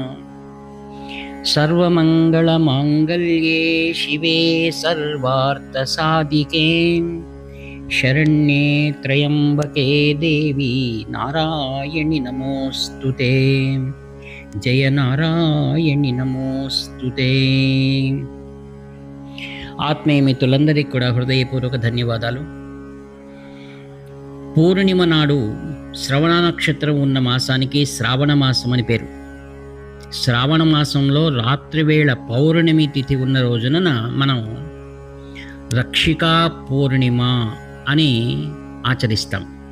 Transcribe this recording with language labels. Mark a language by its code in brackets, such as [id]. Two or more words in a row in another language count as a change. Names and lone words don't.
[sa] सर्वमङ्गलमाङ्गल्ये शिवे सर्वार्थसाधिके शरण्ये त्र्यम्बके देवी नारायणि नमोऽस्तुते। जय नारायणि नमोऽस्तुते। [te] ఆత్మీయ మిత్రులందరికీ కూడా హృదయపూర్వక ధన్యవాదాలు. పూర్ణిమ నాడు శ్రవణ నక్షత్రం ఉన్న మాసానికి శ్రావణ మాసం అని పేరు. శ్రావణ మాసంలో రాత్రివేళ పౌర్ణమి తిథి ఉన్న రోజున మనం రక్షికా పూర్ణిమ అని ఆచరిస్తాం.